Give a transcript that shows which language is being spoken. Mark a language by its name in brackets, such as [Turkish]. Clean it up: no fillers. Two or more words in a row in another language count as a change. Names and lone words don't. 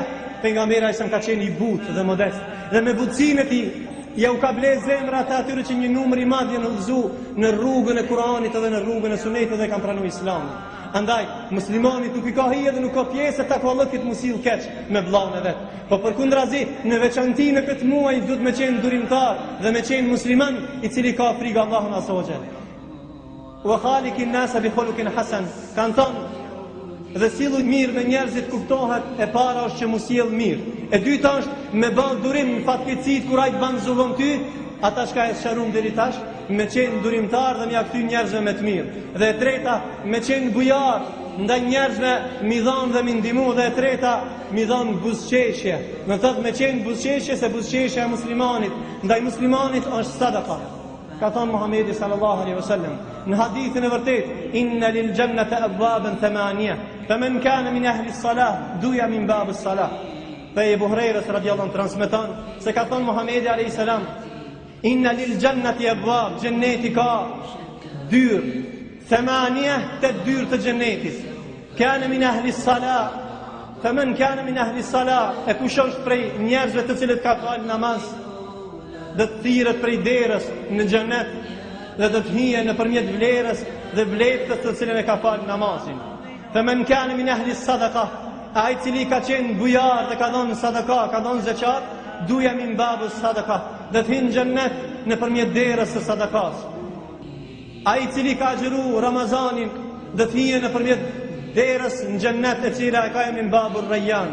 [Albanian] Pejgamberi [Arabic] عليه السلام [Albanian] ka qenë i butë dhe modest, dhe me butësinë e tij ja u ka ble zemrat atyre që një numër i madh janë udhëzu në rrugën e Kuranit edhe në rrugën e Sunetit dhe kanë pranuar Islamin. Andaj, muslimanit nuk i ka hije dhe nuk ka pjesë të takuallokit mu sill keq me vllaun e vet. Po përkundrazi, në veçanti në këtë muaj duhet me qenë durimtar dhe me qenë musliman i cili ka frikë Allahun [Arabic] عز وجل. وخالق الناس بخلق حسن. [Albanian] Kan ton dhe sillu mirë me njerëzit kuptohet, e para është që mu sjell mirë. E dyta është me bën durim në fatkeqësit kur ai të bën zullum ty, ata shka e sharum deri tash, me qenë durimtar dhe mja kthy njerëzve me të mirë. Dhe e treta, me qenë bujar ndaj njerëzve, mi dhanë dhe mi ndihmu. Dhe e treta, mi dhanë buzëqeshje. Në thëtë me qenë buzëqeshje, se buzëqeshje e muslimanit ndaj muslimanit është sadaka. Ka thonë Muhamedi [Arabic] صلى الله عليه وسلم [Albanian] në hadithin e vërtet, [Arabic] إن للجنة أبوابا ثمانية، فمن كان من أهل الصلاة دعي من باب الصلاة. [Albanian] Dhe Ebu Hurajra [Arabic] رضي الله عنه [Albanian] transmeton se ka thonë Muhamedi [Arabic] عليه السلام, إن للجنة أبواب, [Albanian] janneti ka dyrë, thamaniya, të dyrë të jannetit. [Arabic] كان من أهل الصلاة، فمن كان من أهل الصلاة, [Albanian] e kush është prej njerëzve të cilët ka fal namaz, dhe të thirret prej derës në xhenet dhe do të hije nëpërmjet vlerës dhe vletës të cilën e ka fal namazin. [Arabic] فمن كان من أهل الصدقة, [Albanian] ai cili ka qenë bujar dhe ka dhënë sadaka, ka dhënë zeqat, [Arabic] دعي من باب الصدقة, [Albanian] dhe të hinë xhennet nëpërmjet derës së sadakas. Ai cili ka xhiru Ramazanin dhe të hije nëpërmjet derës në xhennet e cila e ka [Arabic] من باب الريان.